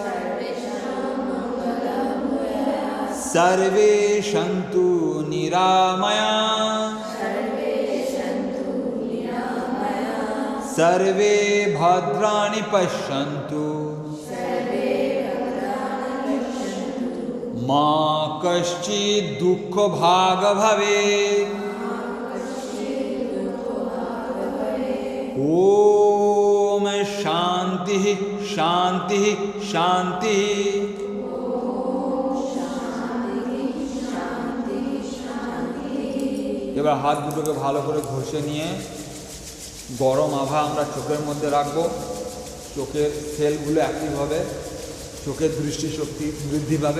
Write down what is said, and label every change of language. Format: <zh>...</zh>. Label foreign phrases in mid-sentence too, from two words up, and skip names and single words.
<sa>सर्वे सन्तु निरामयाः सर्वे भद्राणि पश्यन्तु मा कश्चित् दुःखभाग् भवेत्। ओम शांति शांति शांति।</sa> <bn>এবার হাত দুটোকে ভালো করে ঘষে নিয়ে গরম আভা আমরা চোখের মধ্যে রাখবো, চোখের সেলগুলো অ্যাক্টিভ হবে, চোখের দৃষ্টিশক্তি বৃদ্ধি পাবে।</bn>